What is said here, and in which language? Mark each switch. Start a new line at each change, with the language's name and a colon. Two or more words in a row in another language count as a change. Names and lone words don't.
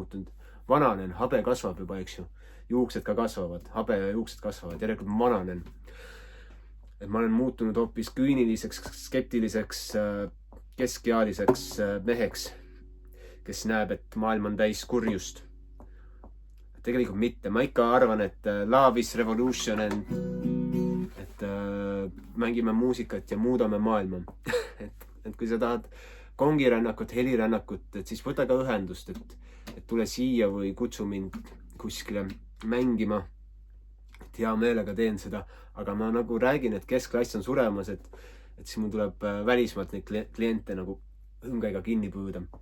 Estonian: Vananen, habe kasvab juba, eks ju. juuksed ka kasvavad, habe ja juuksed kasvavad, järelikult ma vananen. Et ma olen muutunud hoopis küüniliseks, skeptiliseks, keskealiseks meheks, kes näeb, et maailm on täis kurjust. Tegelikult mitte. Ma ikka arvan, et
English: love is revolution,
Estonian: et mängime muusikat ja muudame maailma. et kui sa tahad kongirännakut, helirännakut, et siis võta ka ühendust, et tule siia või kutsu mind kuskile mängima. Et hea meelega teen seda, aga ma nagu räägin, et keskklass on suremas, et siis mul tuleb välismaalt neid kliente nagu hõngaiga kinni püüda.